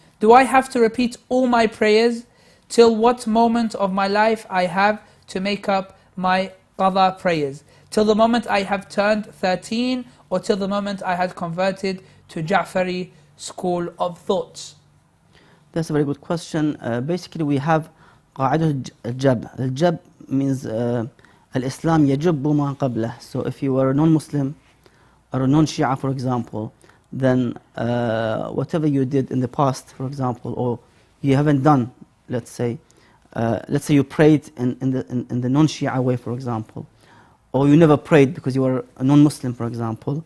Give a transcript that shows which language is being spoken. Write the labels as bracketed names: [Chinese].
[English] Do I have to repeat all my prayers? Till what moment of my life I have to make up my qadha prayers? Till the moment I have turned 13, or till the moment I had converted to Ja'fari school of thoughts? That's a very good question. Basically, we have قاعدة الجب. [Arabic] الجب means الإسلام يجب ما قبله. [English] So if you were a non-Muslim or a non-Shia, for example, then whatever you did in the past, for example, or you haven't done, let's say you prayed in the non-Shia way, for example, or you never prayed because you were a non-Muslim, for example,